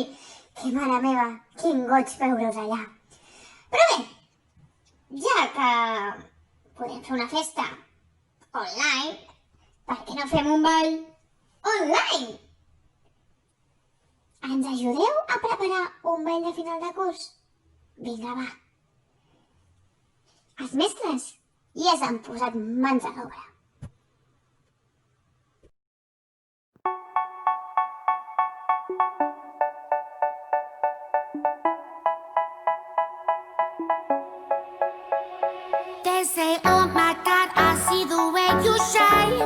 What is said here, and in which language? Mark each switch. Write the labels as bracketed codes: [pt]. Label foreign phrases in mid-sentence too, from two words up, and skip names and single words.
[ca] Que mare meva, quin goig veure-us allà. Però bé, ja que podem fer una festa online, per què no fem un ball online? Ens ajudeu a preparar un ball de final de curs? Vinga, va. Els mestres ja s'han posat mans a l'obra. [en] They say, oh my God, I see the way you shine.